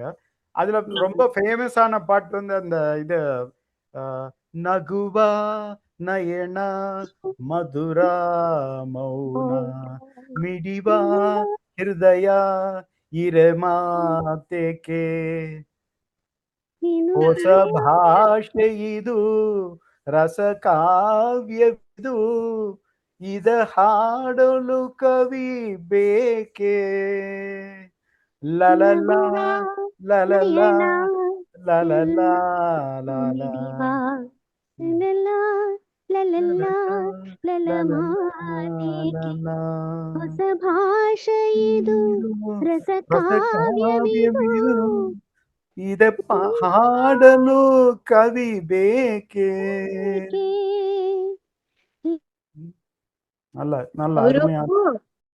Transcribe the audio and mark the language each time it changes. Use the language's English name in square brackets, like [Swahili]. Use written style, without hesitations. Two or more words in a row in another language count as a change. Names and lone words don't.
[Tamil] அதுல ரொம்ப ஃபேமஸான பாட்டு வந்து அந்த இது [Kannada] ನಗುವಾ ನಯನಾ ಮಧುರಾ ಮೌನಾ ಮಿಡಿವಾ ಹೃದಯಾ ಇರಮಾ ತೇಕ್ಕೆ ಹೊಸ ಭಾಷೆ ಇದು ರಸ ಕಾವ್ಯವಿದು ಇದ ಹಾಡಲು ಕವಿ ಬೇಕೆ ಲಲಲ ಲಲಲ ಲಲಲ ಹೊಸ ಭಾಷೆ ಇದು ರಸ ಕಾವ್ಯವಿದು ಇದ ಹಾಡಲು ಕವಿ ಬೇಕೆ. [Tamil] நல்ல நல்ல ஒரு அருமையான